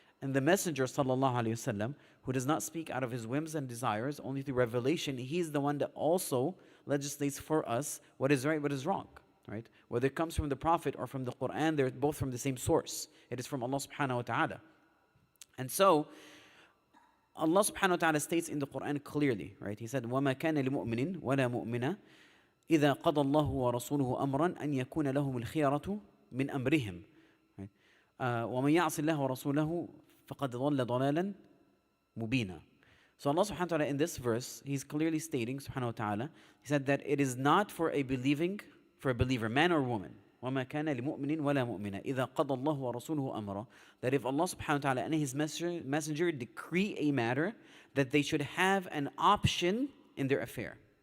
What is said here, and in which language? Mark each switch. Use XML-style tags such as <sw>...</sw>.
<en>And the Messenger sallallahu alayhi wasallam, who does not speak out of his whims and desires, only through revelation, he's the one that also legislates for us what is right, what is wrong, right? Whether it comes from the Prophet or from the Quran, they're both from the same source. It is from Allah subhanahu wa ta'ala. And so, Allah subhanahu wa ta'ala states in the Quran clearly, right? He said,</en> <ar>وَمَا كَانَ لِمُؤْمِنٍ وَلَا مُؤْمِنَةٍ إِذَا قَضَى اللَّهُ وَرَسُولُهُ أَمْرًا أَنْ يَكُونَ لَهُمُ الْخِيَرَةُ مِنْ أَمْرِهِمْ وَمَنْ يَعْصِ اللَّهَ وَرَسُولَهُ فَقَدْ ضَلَّ ضَلَالًا مُبِينًا.</ar> <en>So Allah subhanahu wa ta'ala in this verse, He's clearly stating, subhanahu wa ta'ala, He said that it is not for a believer, man or woman,</en> <ar>وَمَا كَانَ لِمُؤْمِنٍ وَلَا مُؤْمِنَةٍ إِذَا قَضَى اللَّهُ وَرَسُولُهُ أَمْرًا,</ar> <en>that if Allah subhanahu wa ta'ala and His messenger decree a matter, that they should have an option in their affair.</en>